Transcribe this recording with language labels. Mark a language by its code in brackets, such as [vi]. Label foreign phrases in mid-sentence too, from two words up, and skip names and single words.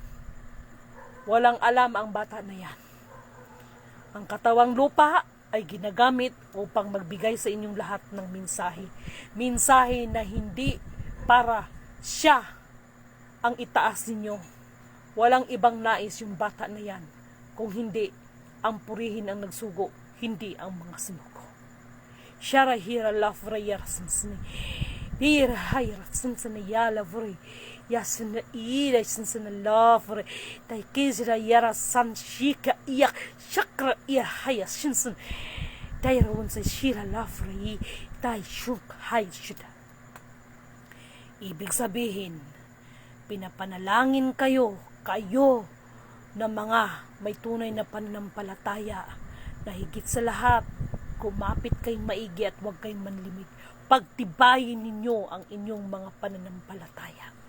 [tl] Walang alam ang bata na yan. Ang katawang lupa ay ginagamit upang magbigay sa inyong lahat ng mensahe. Mensahe na hindi para siya ang itaas ninyo. Walang ibang nais yung bata na yan. Kung hindi, ang purihin ang nagsugo, hindi ang mga sinugo. Shara hira lafra yarsinsini. Hira hayarsinsini yalavri. Yasina ira sinsina lafra. Taikizira yara sanshika iyak. Shakra iya hayarsinsin. Tayrawun sa shira lafra yi. Tay shuk hayshida. Ibig sabihin, Pinapanalangin kayo na mga may tunay na pananampalataya na higit sa lahat, kumapit kayong maigi at huwag kayong manlimig. Pagtibayin ninyo ang inyong mga pananampalataya.